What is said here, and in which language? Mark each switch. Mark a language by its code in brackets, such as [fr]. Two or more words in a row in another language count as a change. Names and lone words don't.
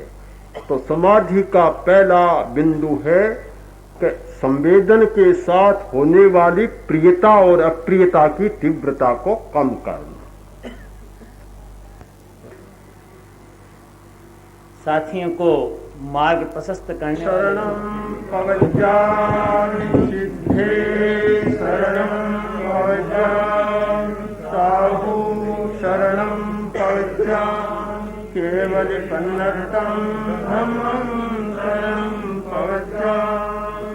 [hi] तो समाधि का पहला बिंदु है कि संवेदन के साथ होने वाली प्रियता और अप्रियता की तीव्रता को कम करना। साथियों को मार्ग प्रशस्त करने [pra] शरणं पवज्जामि सिद्धे शरणं पवज्जामि साहु शरणं पवज्जामि केवलपन्नतं धम्मं शरणं पवज्जामि